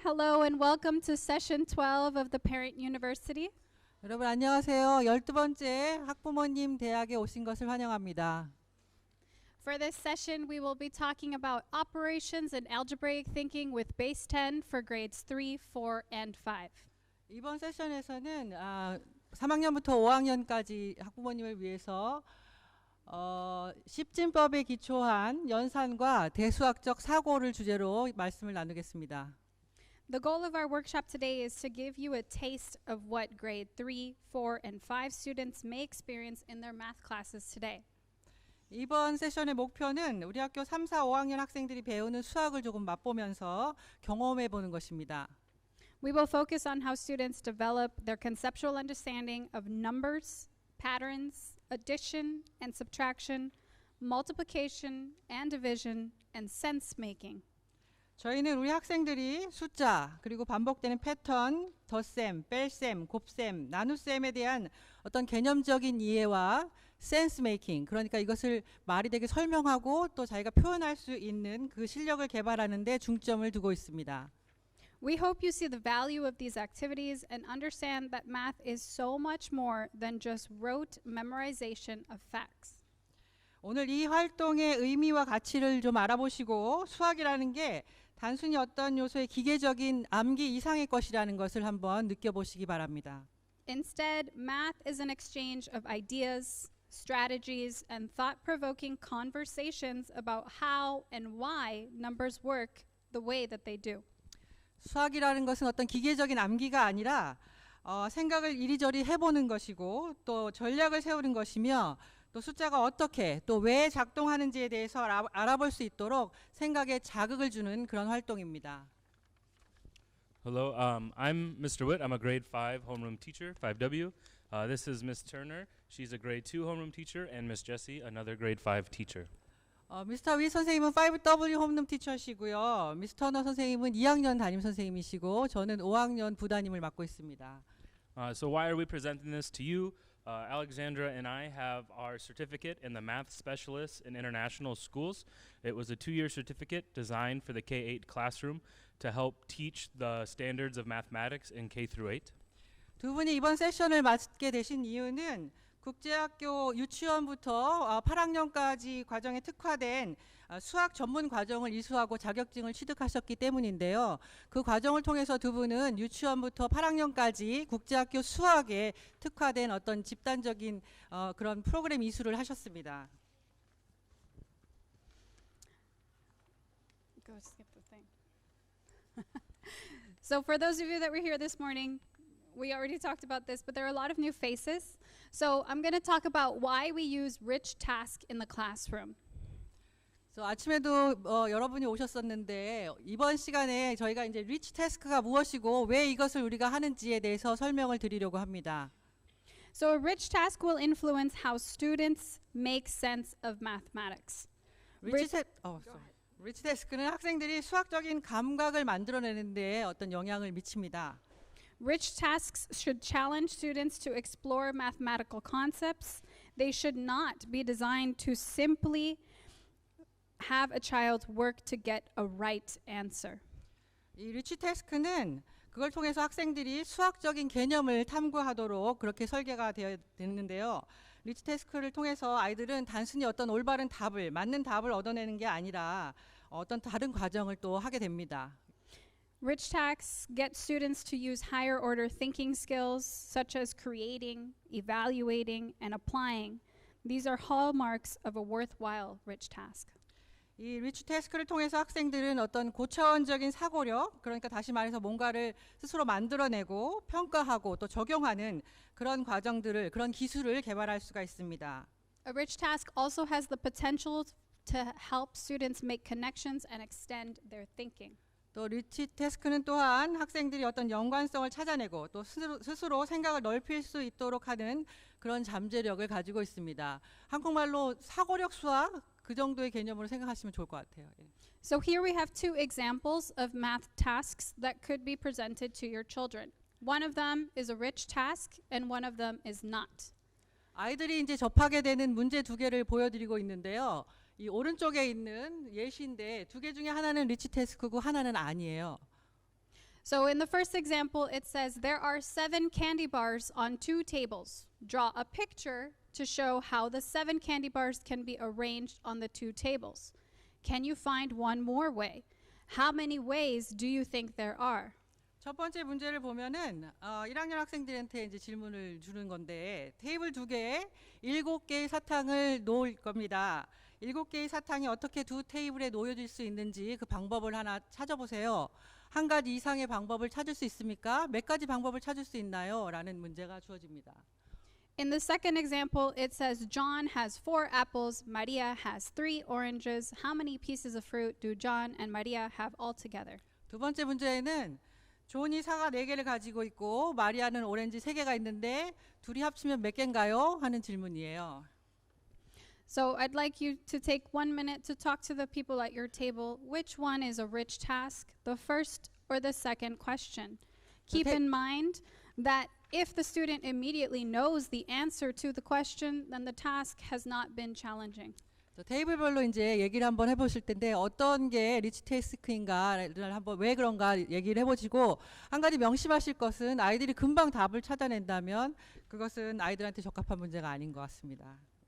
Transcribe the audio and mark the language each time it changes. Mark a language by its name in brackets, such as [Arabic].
[English] Hello and welcome to session 12 of the Parent University. [Korean] 여러분 안녕하세요. 12번째 학부모님 대학에 오신 것을 환영합니다. [English] For this session, we will be talking about operations and algebraic thinking with base 10 for grades 3, 4, and 5. [Korean] 이번 세션에서는 3학년부터 5학년까지 학부모님을 위해서 십진법에 기초한 연산과 대수학적 사고를 주제로 말씀을 나누겠습니다. [English] The goal of our workshop today is to give you a taste of what grade 3, 4, and 5 students may experience in their math classes today. [Korean] 이번 세션의 목표는 우리 학교 3, 4, 5학년 학생들이 배우는 수학을 조금 맛보면서 경험해 보는 것입니다. [English] We will focus on how students develop their conceptual understanding of numbers, patterns, addition and subtraction, multiplication and division, and sense making. [Korean] 저희는 우리 학생들이 숫자 그리고 반복되는 패턴, 덧셈, 뺄셈, 곱셈, 나눗셈에 대한 어떤 개념적인 이해와 센스 메이킹, 그러니까 이것을 말이 되게 설명하고 또 자기가 표현할 수 있는 그 실력을 개발하는 데 중점을 두고 있습니다. [English] We hope you see the value of these activities and understand that math is so much more than just rote memorization of facts. [Korean] 오늘 이 활동의 의미와 가치를 좀 알아보시고 수학이라는 게 단순히 어떤 요소의 기계적인 암기 이상의 것이라는 것을 한번 느껴보시기 바랍니다. [English] Instead, math is an exchange of ideas, strategies, and thought-provoking conversations about how and why numbers work the way that they do. [Korean] 수학이라는 것은 어떤 기계적인 암기가 아니라 생각을 이리저리 해보는 것이고 또 전략을 세우는 것이며 또 숫자가 어떻게 또 왜 작동하는지에 대해서 알아볼 수 있도록 생각에 자극을 주는 그런 활동입니다. [English] Hello, I'm Mr. Witt. I'm a grade 5 homeroom teacher, 5W. This is Miss Turner. She's a grade 2 homeroom teacher, and Miss Jessie, another grade 5 teacher. [Korean] 미스터 위 선생님은 5W 홈룸 티처시고요. 미스터 너 선생님은 2학년 담임 선생님이시고 저는 5학년 부담임을 맡고 있습니다. [English] So why are we presenting this to you? Alexandra and I have our certificate in the Math Specialist in International Schools. It was a 2-year certificate designed for the K-8 classroom to help teach the standards of mathematics in K through 8. [Korean] 두 분이 이번 세션을 맡게 되신 이유는 국제학교 유치원부터 8학년까지 과정에 특화된 수학 전문 과정을 이수하고 자격증을 취득하셨기 때문인데요. 그 과정을 통해서 두 분은 유치원부터 8학년까지 국제학교 수학에 특화된 어떤 집단적인 그런 프로그램 이수를 하셨습니다. [English] Go skip the thing. So for those of you that were here this morning, we already talked about this, but there are a lot of new faces. So I'm going to talk about why we use rich task in the classroom. [Korean] 아침에도 여러분이 오셨었는데 이번 시간에 저희가 이제 리치 태스크가 무엇이고 왜 이것을 우리가 하는지에 대해서 설명을 드리려고 합니다. [English] So a rich task will influence how students make sense of mathematics. [Korean] 리치 태스크는 학생들이 수학적인 감각을 만들어내는 데 어떤 영향을 미칩니다. [English] Rich tasks should challenge students to explore mathematical concepts. They should not be designed to simply have a child work to get a right answer. [Korean] 이 리치 태스크는 그걸 통해서 학생들이 수학적인 개념을 탐구하도록 그렇게 설계가 되어 있는데요. 리치 태스크를 통해서 아이들은 단순히 어떤 올바른 답을 맞는 답을 얻어내는 게 아니라 어떤 다른 과정을 또 하게 됩니다. [English] Rich tasks get students to use higher order thinking skills such as creating, evaluating, and applying. These are hallmarks of a worthwhile rich task. [Korean] 이 리치 태스크를 통해서 학생들은 어떤 고차원적인 사고력, 그러니까 다시 말해서 뭔가를 스스로 만들어내고 평가하고 또 적용하는 그런 과정들을, 그런 기술을 개발할 수가 있습니다. [English] A rich task also has the potential to help students make connections and extend their thinking. [Korean] 또 리치 태스크는 또한 학생들이 어떤 연관성을 찾아내고 또 스스로 생각을 넓힐 수 있도록 하는 그런 잠재력을 가지고 있습니다. 한국말로 사고력 수학 그 정도의 개념으로 생각하시면 좋을 것 같아요. [English] So here we have two examples of math tasks that could be presented to your children. One of them is a rich task and one of them is not. [Korean] 아이들이 이제 접하게 되는 문제 두 개를 보여드리고 있는데요. 이 오른쪽에 있는 예시인데 두 개 중에 하나는 리치 태스크고 하나는 아니에요. [English] So in the first example, it says there are 7 candy bars on 2 tables. Draw a picture to show how the 7 candy bars can be arranged on the 2 tables. Can you find one more way? How many ways do you think there are? [Korean] 첫 번째 문제를 보면은 1학년 학생들한테 이제 질문을 주는 건데 테이블 두 개에 7개의 사탕을 놓을 겁니다. 7개의 사탕이 어떻게 두 테이블에 놓여질 수 있는지 그 방법을 하나 찾아보세요. 한 가지 이상의 방법을 찾을 수 있습니까? 몇 가지 방법을 찾을 수 있나요? 라는 문제가 주어집니다. [English] In the second example, it says John has 4 apples, Maria has 3 oranges. How many pieces of fruit do John and Maria have altogether? [Korean] 두 번째 문제에는 존이 사과 4개를 가지고 있고 마리아는 오렌지 3개가 있는데 둘이 합치면 몇 개인가요? 하는 질문이에요. [English] So I'd like you to take 1 minute to talk to the people at your table. Which one is a rich task, the first or the second question? Keep in mind that if the student immediately knows the answer to the question, then the task has not been challenging. [Korean] 테이블별로 이제 얘기를 한번 해보실 텐데 어떤 게 리치 태스크인가를 한번 왜 그런가 얘기를 해보시고 한 가지 명심하실 것은 아이들이 금방 답을 찾아낸다면 그것은 아이들한테 적합한 문제가 아닌 것 같습니다.